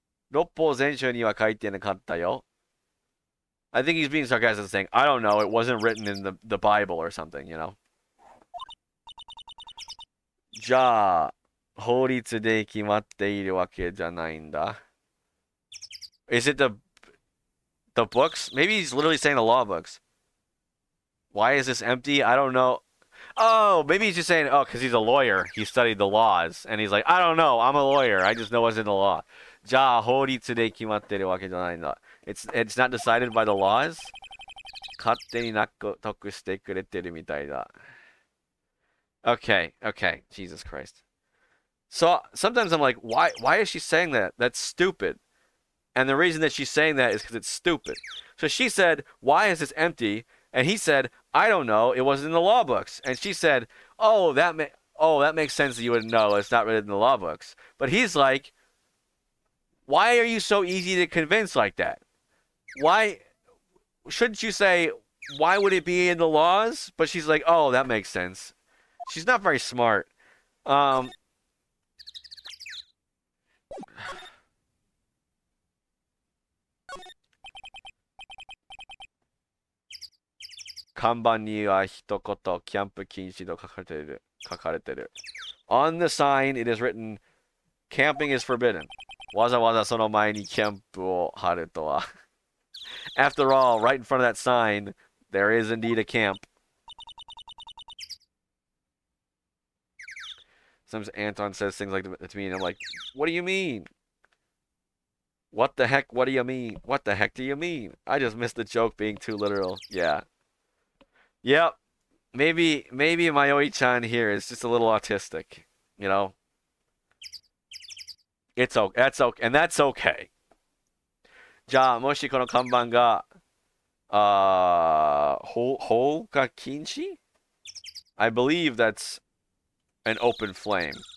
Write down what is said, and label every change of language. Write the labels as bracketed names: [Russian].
[Japanese] 六法全書には書いてなかったよ. [English] I think he's being sarcastic saying, I don't know, it wasn't written in the Bible or something, you know? [Japanese] じゃあ、法律で決まっているわけじゃないんだ. [English] Is it the books? Maybe he's literally saying the law books. Why is this empty? I don't know. Oh, maybe he's just saying, oh, because he's a lawyer. He studied the laws. And he's like, I don't know. I'm a lawyer. I just know what's in the law. [Japanese] じゃあ、法律で決まっているわけじゃないんだ. [English] It's not decided by the laws? [Japanese] 勝手に納得してくれてるみたいだ. [English] Okay. Jesus Christ. So sometimes I'm like, why is she saying that? That's stupid. And the reason that she's saying that is because it's stupid. So she said, why is this empty? And he said, I don't know. It wasn't in the law books. And she said, that makes sense that you wouldn't know. It's not written in the law books. But he's like, why are you so easy to convince like that? Why shouldn't you say, why would it be in the laws? But she's like, oh, that makes sense. She's not very smart. [Japanese] 看板には一言、キャンプ禁止と書かれている。書かれている。 [English] On the sign, it is written, camping is forbidden. [Japanese] わざわざその前にキャンプを貼るとは。 [English] After all, right in front of that sign, there is indeed a camp. Sometimes Anton says things like that to me, and I'm like, what do you mean? What the heck? What do you mean? What the heck do you mean? I just missed the joke being too literal. Yeah. Yep. Maybe Mayoi-chan here is just a little autistic. You know? It's okay. That's okay. And that's okay. [Japanese] じゃあ、もしこの看板が、放火禁止? [English] I believe that's an open flame.